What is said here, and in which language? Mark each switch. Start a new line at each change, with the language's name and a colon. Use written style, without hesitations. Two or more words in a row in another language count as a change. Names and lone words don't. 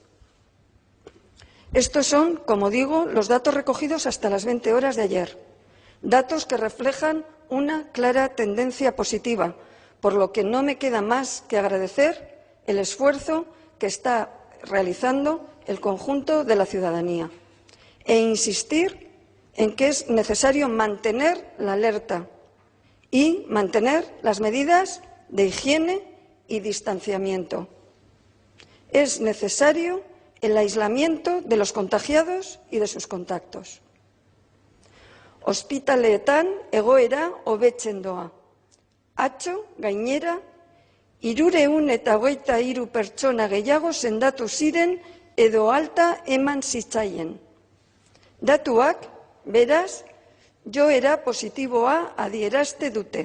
Spanish: Estos son, como digo, los datos recogidos hasta las 20 horas de ayer, datos que reflejan una clara tendencia positiva, por lo que no me queda más que agradecer el esfuerzo que está realizando el conjunto de la ciudadanía e insistir en que es necesario mantener la alerta y mantener las medidas de higiene y distanciamiento. Es necesario el aislamiento de los contagiados y de sus contactos.
Basque: Ospitaleetan egoera hobetzen doa. Atzo, gainera, 323 pertsona gehiago sendatu ziren edo alta eman zitzaien. Datuak, beraz, joera positiboa adierazte dute.